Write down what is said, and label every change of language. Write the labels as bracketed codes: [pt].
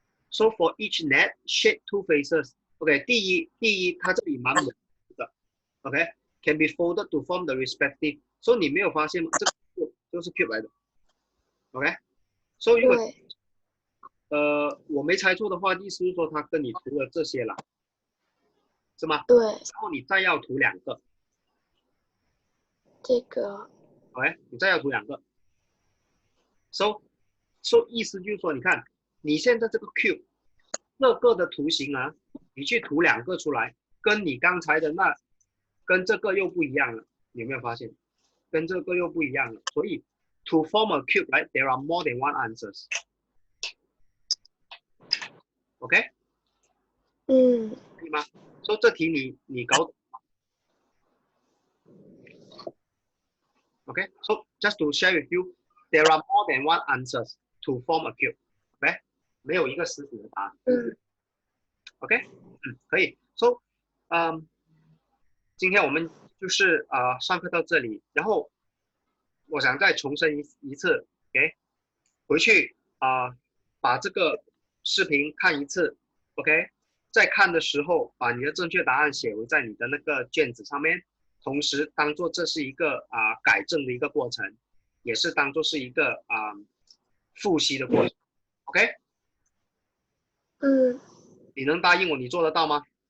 [en] So for each net, shape 2 faces. [zh] OK， 第一，它这里满满的。 [en] OK，can be folded to form the respective。 [zh] 所以你没有发现吗？这个就是 cube 来的。 OK，所以如果对，我没猜错的话，意思是说它跟你涂了这些了，是吗？对，然后你再要涂2个。这个 OK，你再要涂2个。 So 意思就是说，你看你现在这个 cube 这个的图形啊，你去涂2个出来，跟你刚才的跟这个又不一样了，你有没有发现？跟这个又不一样了，所以 [en] to form a cube, right? There are more than one answers. [zh] OK， 可以吗？所以这题你搞懂吗 ？ [en] OK， so just to share with you, there are more than one answers to form a cube. [zh] OK， 没有一个死死的答案。 OK， 可以。 So，今天我们就是上课到这里，然后我想再重申一次 ，OK， 回去把这个视频看一次 ，OK， 在看的时候把你的正确答案写在你的那个卷子上面，同时当做这是一个改正的一个过程，也是当做是一个复习的过程 ，OK， 你能答应我你做得到吗？